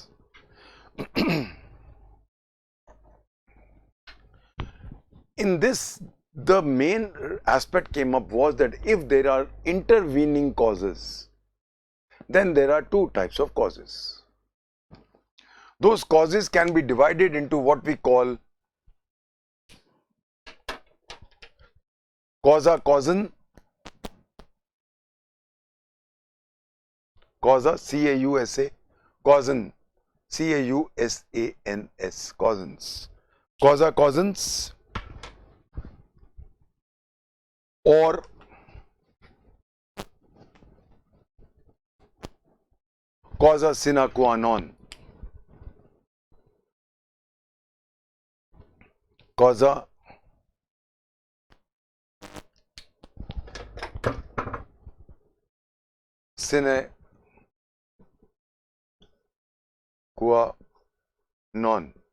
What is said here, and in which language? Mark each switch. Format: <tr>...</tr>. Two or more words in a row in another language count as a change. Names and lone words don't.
<en>In this, the main aspect came up was that if there are intervening causes, then there are two types of causes. Those causes can be divided into what we call</en> <la>causa causan, causa C-A-U-S-A, causan C-A-U-S-A-N-S, causans, causa causans, or causa sine qua non, causa sine qua non.</la>